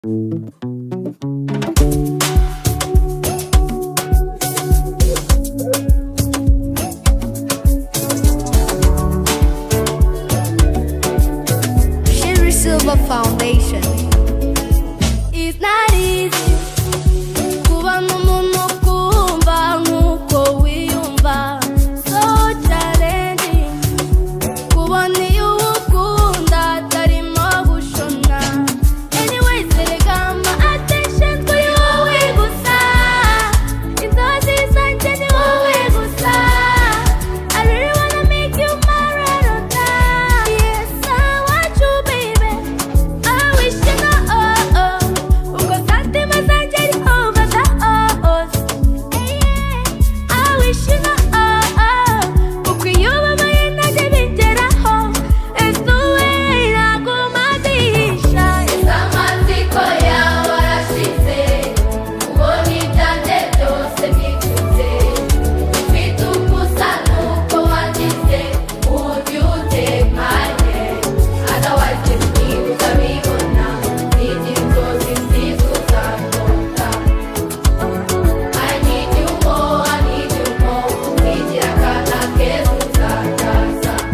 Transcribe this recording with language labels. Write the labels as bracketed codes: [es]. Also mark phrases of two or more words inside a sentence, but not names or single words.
[rw] Sherry Silver Foundation. [en] It's not easy [rw] kubona umuntu kumva nkuko wiyumva, [en] so challenging [rw] kubona iyo ukunda atarimo gushona. Anyways, erega [en] my attention [rw] kuri wowe gusa, inzozi zanjye ni wowe gusa. [en] I really wanna make you my ride or die. Yes, I want you, baby. I wish you know, [rw] uko santima zanjye ni [en] over the odds. I wish you know, [rw] uko iyo babaye nanjye bingeraho. [en] It's the way [rw] nagumatisha. Amatsiko yawe arashize, ubona ibyanjye byose bikuze. Ufite ugusa nuko wagize, [en] would you take my hand? [rw] Otherwise ntibuka bibona, n'igihe inzozi nziza uzarota. [en] I need you more, [rw] n'igira akana keza uzakaza.